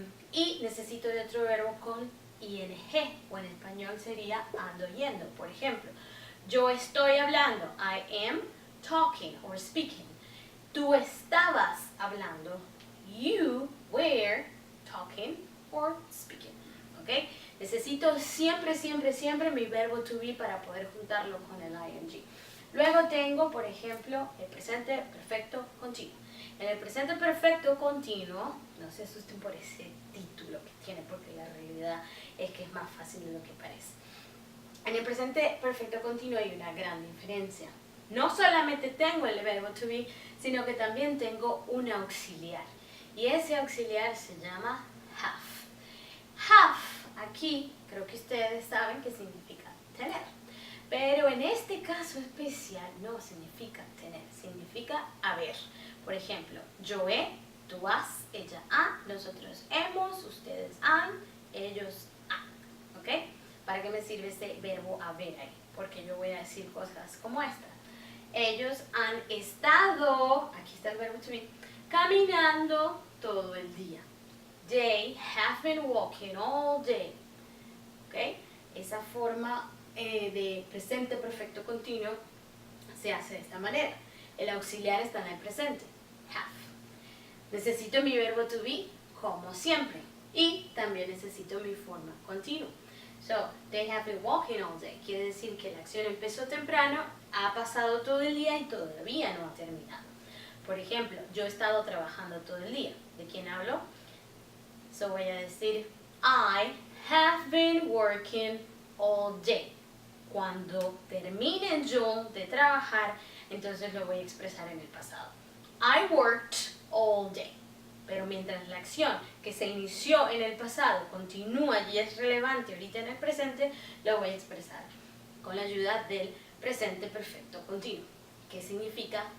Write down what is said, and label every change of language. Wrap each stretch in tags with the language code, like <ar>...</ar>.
<es>Y necesito de otro verbo con ing, o en español sería ando yendo. Por ejemplo, yo estoy hablando, I am talking or speaking.</es> <en>Tú estabas hablando, you were talking or speaking.</en> <es>¿Ok? Necesito siempre, siempre, siempre mi verbo to be para poder juntarlo con el ing. Luego tengo, por ejemplo, el presente perfecto continuo. En el presente perfecto continuo, no se asusten por ese título que tiene, porque la realidad es que es más fácil de lo que parece. En el presente perfecto continuo hay una gran diferencia. No solamente tengo el verbo to be, sino que también tengo un auxiliar. Y ese auxiliar se llama have. Have, aquí, creo que ustedes saben qué significa tener. Pero en este caso especial no significa tener, significa haber. Por ejemplo, yo he, tú has, ella ha, nosotros hemos, ustedes han, ellos han. ¿Ok? ¿Para qué me sirve este verbo haber ahí? Porque yo voy a decir cosas como esta. Ellos han estado, aquí está el verbo to be, caminando todo el día.</es> <en>They have been walking all day.</en> <es>¿Ok? Esa forma de presente perfecto continuo se hace de esta manera. El auxiliar está en el presente, have. Necesito mi verbo to be como siempre y también necesito mi forma continua.</es> <en>So, they have been walking all day.</en> <es>Quiere decir que la acción empezó temprano, ha pasado todo el día y todavía no ha terminado. Por ejemplo, yo he estado trabajando todo el día. ¿De quién hablo?</es> <en>So voy a decir, I have been working all day.</en> <es>Cuando termine yo de trabajar, entonces lo voy a expresar en el pasado. I worked all day. Pero mientras la acción que se inició en el pasado continúa y es relevante ahorita en el presente, lo voy a expresar con la ayuda del presente perfecto continuo. ¿Qué significa?</es>